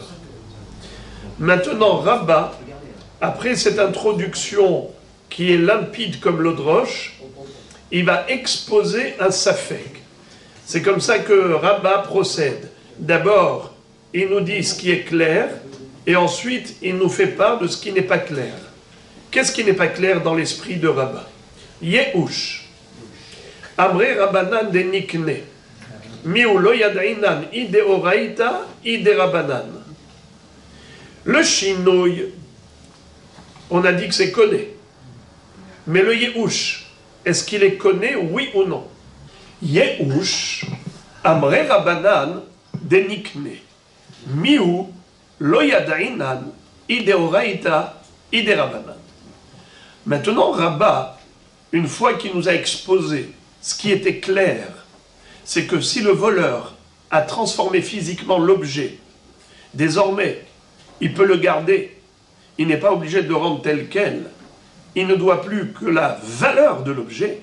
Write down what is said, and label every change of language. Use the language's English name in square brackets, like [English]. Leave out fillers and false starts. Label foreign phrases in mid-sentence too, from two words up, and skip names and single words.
[French] Maintenant, Rabba, après cette introduction qui est limpide comme l'eau de roche, il va exposer un safek. C'est comme ça que Rabba procède. D'abord, il nous dit ce qui est clair, Et ensuite, il nous fait part de ce qui n'est pas clair. Qu'est-ce qui n'est pas clair dans l'esprit de Rabba? [Aramaic] יאוש אמרי רבנן דקני. מיהו לא ידעינן אי דאורייתא אי דרבנן. [French] Le Shinouï, on a dit que c'est connu. Mais le Yehush, est-ce qu'il est connu, oui ou non? [Aramaic] יאוש אמרי רבנן דקני. מיהו לא ידעינן אי דאורייתא אי דרבנן. [French] Maintenant, Rabba, une fois qu'il nous a exposé ce qui était clair, c'est que si le voleur a transformé physiquement l'objet, désormais, il peut le garder. Il n'est pas obligé de le rendre tel quel. Il ne doit plus que la valeur de l'objet.